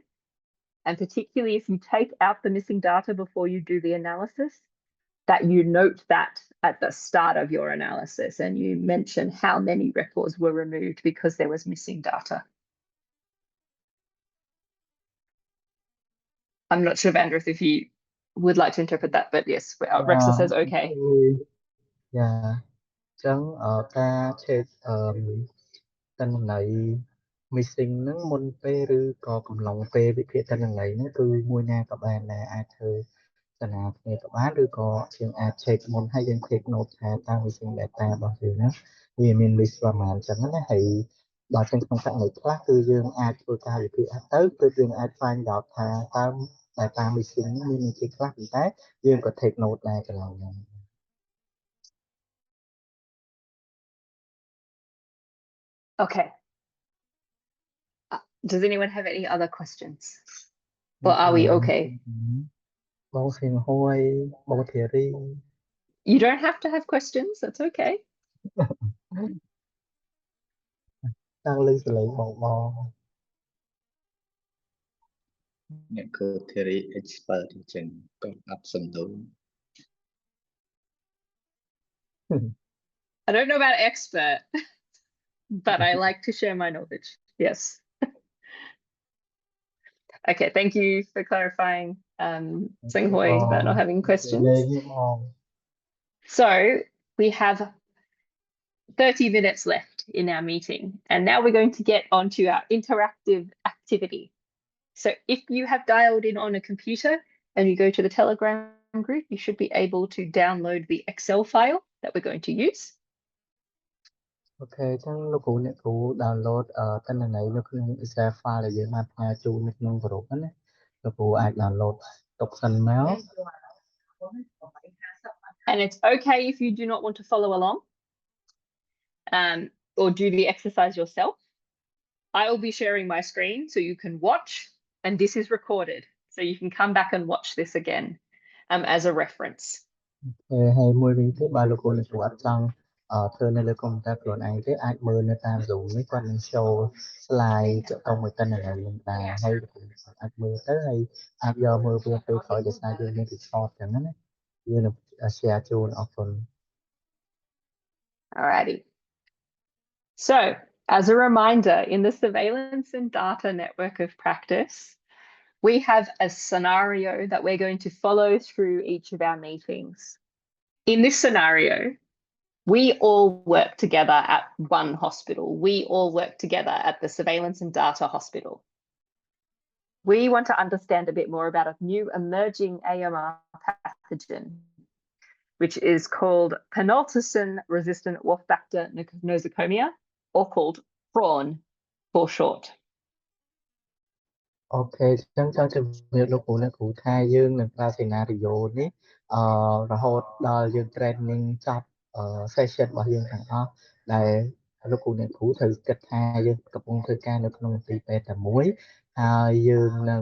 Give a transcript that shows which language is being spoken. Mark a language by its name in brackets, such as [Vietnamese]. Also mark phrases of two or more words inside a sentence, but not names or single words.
[English] And particularly if you take out the missing data before you do the analysis, that you note that at the start of your analysis and you mention how many records were removed because there was missing data. I'm not sure, Vandrith, if you would like to interpret that, but yes, Rexa says okay. Yeah. [Khmer] អញ្ចឹងការ check ទិន្នន័យ missing ហ្នឹងមុនពេលឬក៏កំឡុងពេលវិភាគទិន្នន័យហ្នឹងគឺមួយណាក៏បានដែរអាចធ្វើសនាគ្នាក៏បានឬក៏យើងអាច check មុនហើយយើង take note ថាតើ [English] missing data [Khmer] របស់យើងហ្នឹងវាមាន miss ប្រមាណអញ្ចឹងណាហើយដល់ចឹងក្នុងករណីខ្លះគឺយើងអាចធ្វើការវិភាគទៅគឺយើងអាច [English] find out [Khmer] ថាតើ [English] data missing [Khmer] ហ្នឹងមានគេខ្លះប៉ុន្តែយើងក៏ [English] take note [Khmer] ដែរកន្លែងហ្នឹង [English] Okay. Does anyone have any other questions? Or are we okay? You don't have to have questions. That's okay. [Khmer] អ្នកគឺ [English] theory expert [Khmer] អញ្ចឹងក៏អត់សំដៅ [English] I don't know about expert, but I like to share my knowledge. Yes. Okay, thank you for clarifying, Seng Hui, about not having questions. So we have 30 minutes left in our meeting, and now we're going to get onto our interactive activity. So if you have dialed in on a computer and you go to the Telegram group, you should be able to download the Excel file that we're going to use. [Khmer] Okay, ចឹងលោកគ្រូអ្នកគ្រូ download ទិន្នន័យនៅក្នុង [English] Excel file [Khmer] ដែលយើងបានផ្ញើជូននៅក្នុង group ហ្នឹងណាលោកគ្រូអាច download ទុកសិនមក [English] And it's okay if you do not want to follow along or do the exercise yourself. I will be sharing my screen so you can watch, and this is recorded. So you can come back and watch this again as a reference. [Khmer] ហើយមួយវិញទៀតបើលោកគ្រូអ្នកគ្រូអត់ចង់ធ្វើនៅលើកុំព្យូទ័រខ្លួនឯងទេអាចមើលនៅតាម Zoom នេះគាត់នឹង [English] show slide [Khmer] ទាក់ទងមួយទិន្នន័យនឹងដែរហើយលោកគ្រូអាចមើលទៅហើយអាចយកមើលវាពេលក្រោយដោយសារយើងមាន record ចឹងណាយើងនឹង share ជូនអរគុណ [English] Alrighty. So, as a reminder, in the surveillance and data network of practice, we have a scenario that we're going to follow through each of our meetings. In this scenario, we all work together at one hospital. We all work together at the surveillance and data hospital. We want to understand a bit more about a new emerging AMR pathogen, which is called Penulticin-resistant Wolf Factor Nosocomia, or called prawn for short. [Khmer] អូខេចឹងចង់ជម្រាបលោកគ្រូអ្នកគ្រូថាយើងនឹងប្រើ scenario នេះរហូតដល់យើង training ចប់session របស់យើងទាំងអស់ ដែលលោកគ្រូអ្នកគ្រូត្រូវគិតថាយើងកំពុងធ្វើការនៅក្នុងមន្ទីរពេទ្យតែមួយហើយយើងនឹង